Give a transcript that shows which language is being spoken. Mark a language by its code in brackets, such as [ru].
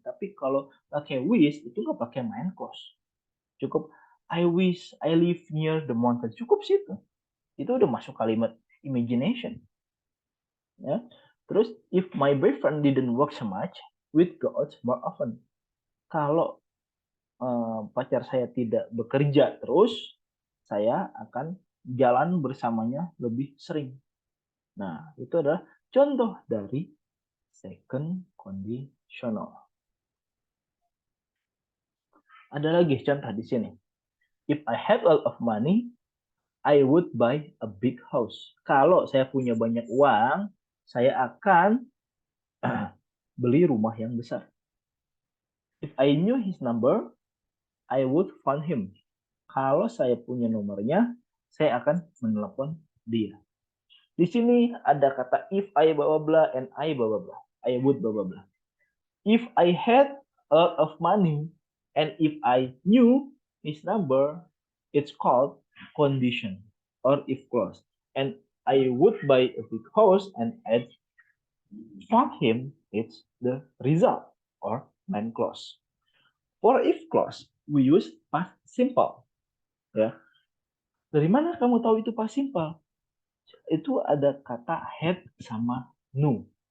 [id] Tapi kalau pakai wish itu nggak pakai main clause. Cukup [en] I wish I live near the mountain. [id] Cukup situ. Itu udah masuk kalimat imagination. Ya. [en] Terus if my boyfriend didn't work so much, we'd go out more often. [id] Kalau pacar saya tidak bekerja terus, saya akan jalan bersamanya lebih sering. Nah, itu adalah contoh dari second conditional. Ada lagi contoh di sini. [en] If I had a lot of money, I would buy a big house. [id] Kalau saya punya banyak uang, saya akan beli rumah yang besar. [en] If I knew his number, I would phone him. [id] Kalau saya punya nomornya, saya akan menelepon dia. Di sini ada kata [en] if I bla bla and I bla bla. I would bla bla. If I had a lot of money and if I knew his number, it's called condition or if clause. And I would buy a big house and I'd phone him, it's the result or main clause. For if clause, we use past simple. Ya. [id] Dari mana kamu tahu itu past simple? Itu ada kata had sama knew.